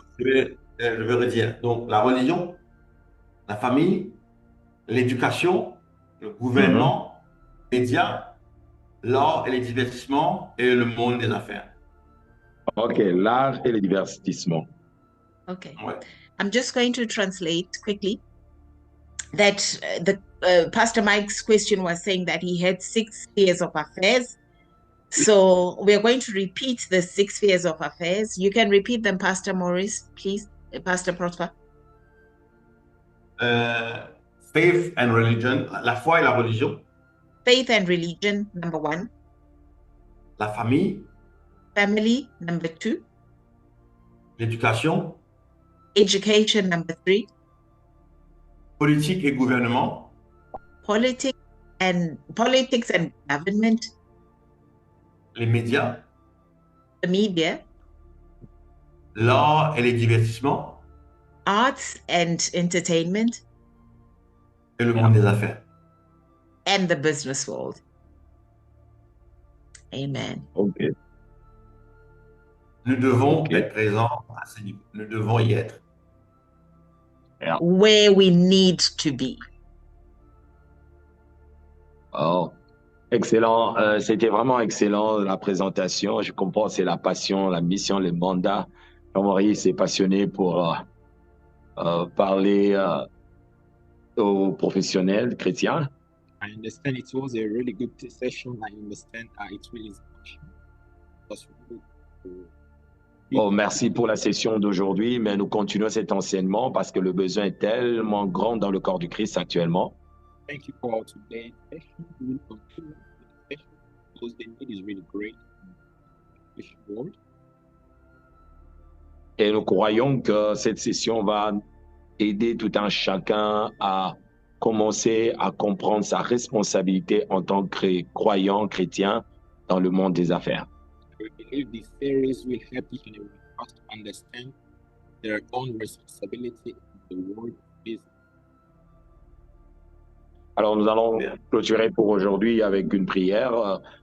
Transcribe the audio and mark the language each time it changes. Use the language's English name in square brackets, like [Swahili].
[French] Je vais redire. Donc, la religion, la famille, l'éducation, le gouvernement, les médias, l'art et les divertissements et le monde des affaires. OK, l'art et le divertissement. Okay. Ouais. [English] I'm just going to translate quickly that Pastor Mike's question was saying that he had 6 spheres of affairs. So we're going to repeat the 6 spheres of affairs. You can repeat them, Pastor Maurice, please, Pastor Prosper. Faith and religion, [French] la foi et la religion, [English] Faith and religion, number 1. [French] la famille, [English] Family, number 2. [French] l'éducation, [English] Education, number 3. [French] politique et gouvernement, [English] Politics and government. [French] les médias, [English] The media, [French] l'art et les divertissements [English] arts and entertainment, [French] et le monde des affaires. [English] and the business world. Amen. OK. [French] Nous devons Ok. être présents à ce niveau. Nous devons y être. [English] Where we need to be. Oh, excellent. [French] C'était vraiment excellent la présentation. Je comprends, c'est la passion, la mission, le mandat. Jean-Maurice est passionné pour parler aux professionnels chrétiens. [English] I understand it was a really good session. I understand it really is was really good. [French] Oh, merci pour la session d'aujourd'hui, mais nous continuons cet enseignement parce que le besoin est tellement grand dans le corps du Christ actuellement. [English] Thank you for today's session. We will continue the session because the need is really great in this world. [French] Et nous croyons que cette session va aider tout un chacun à commencer à comprendre sa responsabilité en tant que croyant chrétien dans le monde des affaires. [English] We believe this series will help each and every one of us to understand their own responsibility in the world of business. [French] Alors, nous allons clôturer pour aujourd'hui avec une prière.